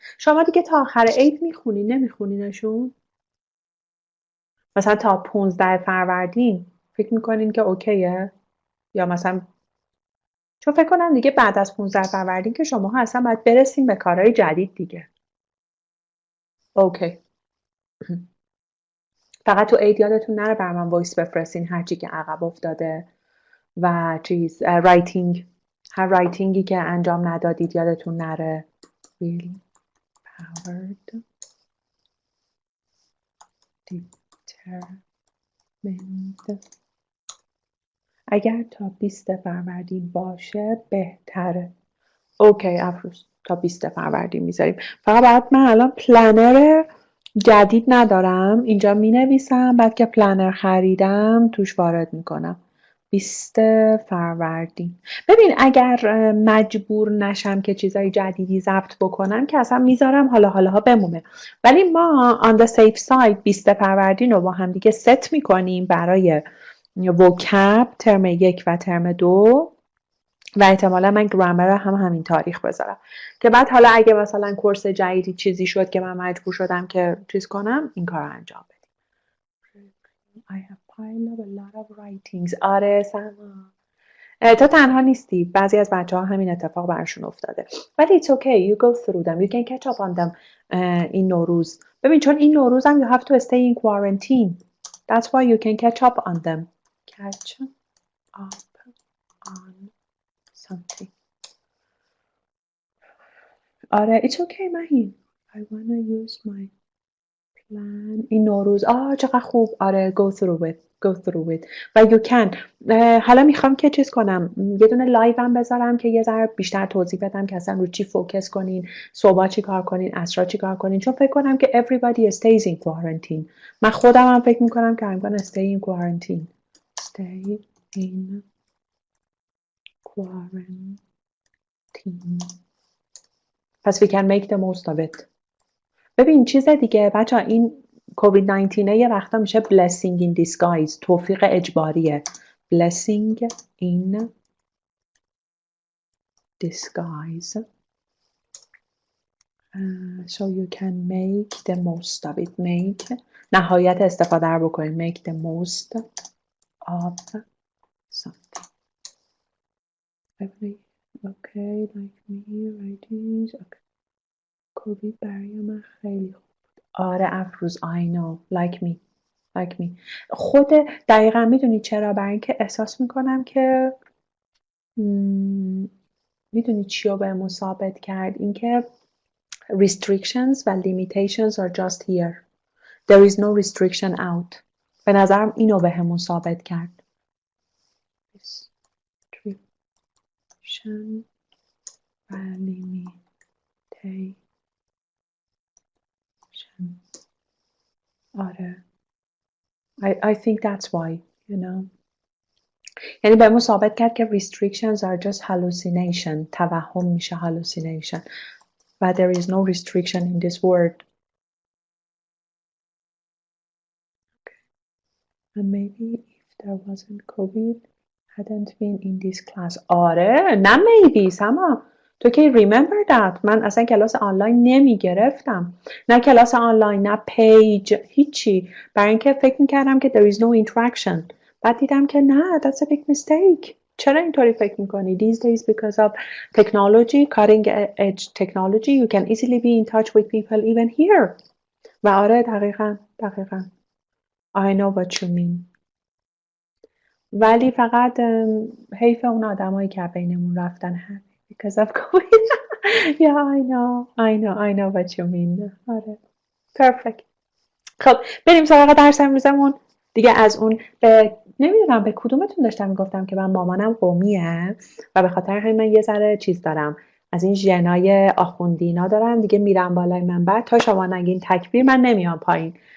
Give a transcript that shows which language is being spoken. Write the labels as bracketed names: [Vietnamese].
[Persian] شما دیگه تا آخر 8 میخونی نمیخونینشون؟ مثلا تا 15 فروردین فکر میکنین که اوکیه؟ یا مثلا چون فکر کنم دیگه بعد از 15 فروردین که شما اصلا باید برسیم به کارهای جدید دیگه. اوکی. فقط تو عید یادتون نره بر من وایس بفرستین هرچی که عقب افتاده و چیز رایتینگ، هر رایتینگی که انجام ندادید یادتون نره. [English] Will powered determined. [Persian] اگر تا 20 فروردین باشه بهتره. اوکی افروز تا 20 فروردین میذاریم. فقط بعد من الان پلنر جدید ندارم، اینجا می نویسم، بعد که پلنر خریدم توش وارد میکنم. 20 فروردین. ببین اگر مجبور نشم که چیزای جدیدی ضبط بکنم که اصلا میذارم حالا بمونه، ولی ما [English] on the safe side [Persian] 20 فروردین رو با هم دیگه ست میکنیم برای وکب ترم 1 و ترم 2 و احتمالا من گرامر هم همین تاریخ بذارم که بعد حالا اگه مثلا کورس جدیدی چیزی شد که من مجبور شدم که چیز کنم این کار انجام بدیم. [English] I have piled up a lot of writings. [Persian] آره سما تو تنها نیستی، بعضی از بچه ها همین اتفاق برشون افتاده، ولی [English] it's okay, you go through them, you can catch up on them. [Persian] این نوروز ببین، چون این نوروز هم [English] you have to stay in quarantine, that's why you can catch up on them. Catch up on something. آره it's okay مهین. I wanna use my plan. [Persian] این نوروز چقدر خوب. [English] آره go through it و you can. [Persian] حالا میخوام که چیز کنم، یه دونه لایو هم بذارم که یه ذره بیشتر توضیح بدم که اصلا رو چی فوکس کنین، صبح چی کار کنین، عصرا چی کار کنین، چون فکر کنم که [English] everybody stays in quarantine. [Persian] من خودم هم فکر میکنم که [English] I'm gonna stay in quarantine. Stay in quarantine. پس we can make the most of it. [Persian] ببین چیز دیگه بچه ها، این کووید 19 یه وقتا میشه [English] blessing in disguise، [Persian] توفیق اجباریه. [English] blessing in disguise. So you can make the most of it. make [Persian] نهایت استفاده رو بکنید. [English] make the most of something. Okay, like me, writings. Okay. [Persian] کووید برای من خیلی خوب بود. [English] آره افروز I know. like me. [Persian] خود دقیقا میدونی چرا؟ برای اینکه احساس میکنم که میدونی چی رو بهمون ثابت کرد؟ اینکه restrictions و [English] limitations are just here. There is no restriction out. [Persian] به نظرم اینو بهمون ثابت کرد. [English] restriction و limitation. آره I think that's why, you know. [Persian] یعنی بهمون ثابت کرد که [English] restrictions are just hallucination. [Persian] توهم میشه hallucination. [English] but there is no restriction in this word. And maybe if there wasn't COVID, hadn't been in this class. [Persian] آره نه maybe سما تو که [English] remember that [Persian] من اصلا کلاس آنلاین نمی گرفتم، نه کلاس آنلاین نه پیج هیچی، برای اینکه فکر میکردم که [English] there is no interaction. [Persian] بعد دیدم که نه [English] that's a big mistake. [Persian] چرا اینطوری فکر میکنی؟ [English] These days because of technology, cutting edge technology, you can easily be in touch with people even here. [Persian] و آره دقیقاً [English] I know what you mean. [Persian] ولی فقط حیف اون آدمایی که بینمون رفتن همه [English] because of COVID. Yeah, I know what you mean. آره perfect. [Persian] خب بریم سراغ درس امروزمون دیگه. از اون نمیدونم به کدومتون داشتم میگفتم که من مامانم قومیه و به خاطر همین من یه ذره چیز دارم، از این ژنای آخوندینا دارم دیگه، میرم بالای منبر تا شما نگین تکبیر من نمیام پایین.